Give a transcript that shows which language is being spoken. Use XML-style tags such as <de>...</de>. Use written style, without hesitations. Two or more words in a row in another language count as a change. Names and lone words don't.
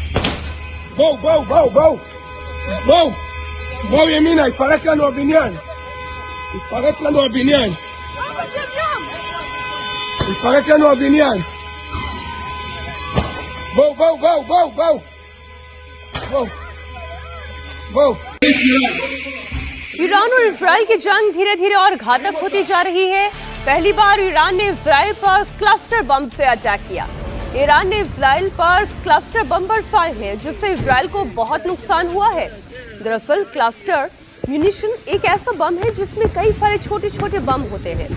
<he>בואו ימינה, התפרק לנו הבניין. התפרק לנו הבניין. בואו.</he> <hi>ईरान और इजराइल की जंग धीरे धीरे और घातक होती जा रही है। पहली बार ईरान ने इजराइल पर</hi> <en>cluster bomb</en> <hi>से अटैक किया। ईरान ने इजराइल पर</hi> <en>cluster bomb</en> <hi>बरसाए हैं, जिससे इजराइल को बहुत नुकसान हुआ है। दरअसल</hi> <en>cluster munition</en> <hi>एक ऐसा बम है जिसमें कई सारे छोटे छोटे बम होते हैं।</hi>